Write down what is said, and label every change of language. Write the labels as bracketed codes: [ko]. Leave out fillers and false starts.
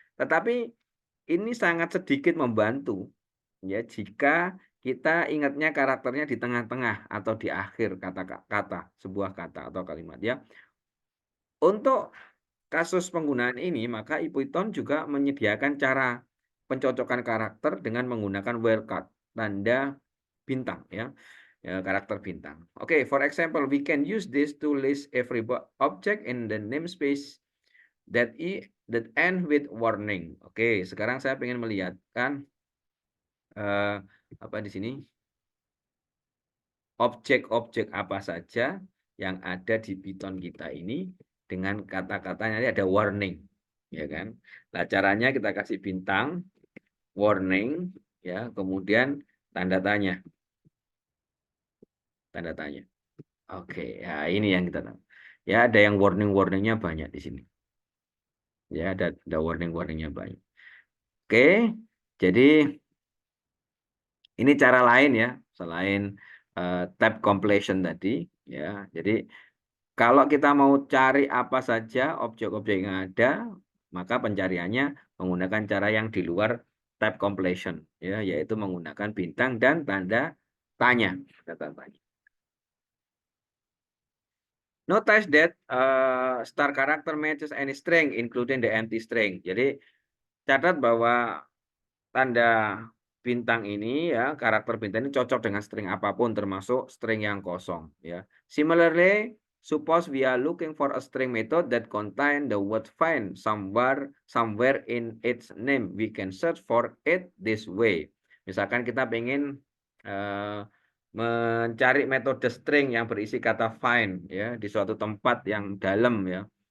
[id] Tetapi ini sangat sedikit membantu ya jika kita ingatnya karakternya di tengah-tengah atau di akhir kata-kata, sebuah kata atau kalimat ya. Untuk kasus penggunaan ini, maka IPython juga menyediakan cara pencocokan karakter dengan menggunakan wildcard, tanda bintang ya. Karakter bintang. [en] Okay, for example, we can use this to list every object in the namespace that end with warning. [id] Oke, sekarang saya ingin melihatkan apa di sini? Objek-objek apa saja yang ada di Python kita ini dengan kata-katanya ada warning, ya kan? Nah, caranya kita kasih bintang, warning, ya, kemudian tanda tanya. Tanda tanya. Oke, ya ini yang kita tahu. Ya, ada yang warning-warningnya banyak di sini. Ya, ada warning-warningnya banyak. Oke, jadi ini cara lain ya, selain tab completion tadi. Ya, jadi kalau kita mau cari apa saja objek-objek yang ada, maka pencariannya menggunakan cara yang di luar tab completion, ya, yaitu menggunakan bintang dan tanda tanya. [en] Notice that star character matches any string, including the empty string. [id] Jadi catat bahwa tanda bintang ini ya, karakter bintang ini cocok dengan string apapun termasuk string yang kosong ya. [en] Similarly, suppose we are looking for a string method that contain the word find somewhere in its name. We can search for it this way. [id] Misalkan kita pengen mencari metode string yang berisi kata find ya di suatu tempat yang dalam ya.